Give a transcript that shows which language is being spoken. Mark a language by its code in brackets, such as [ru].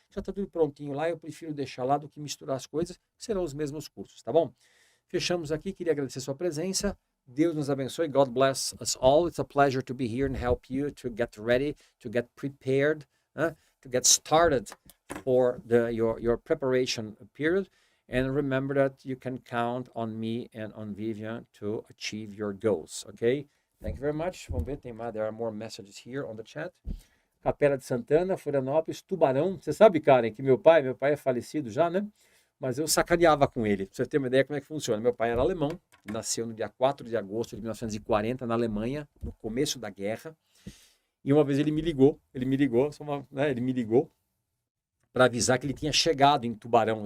[pt] Já está tudo prontinho lá, eu prefiro deixar lá do que misturar as coisas, que serão os mesmos cursos, tá bom? Fechamos aqui, queria agradecer sua presença. [en] Deus nos abençoe. God bless us all. It's a pleasure to be here and help you to get ready, to get prepared, to get started for your preparation period. And remember that you can count on me and on Vivian to achieve your goals, okay? Thank you very much. Vamos ver, there are more messages here on the chat. [pt] Capela de Santana, Florianópolis, Tubarão. Você sabe, Karen, que meu pai é falecido já, né? Mas eu sacaneava com ele, pra você ter uma ideia como é que funciona. Meu pai era alemão, nasceu no dia 4 de agosto de 1940 na Alemanha, no começo da guerra. E uma vez ele me ligou para avisar que ele tinha chegado em Tubarão.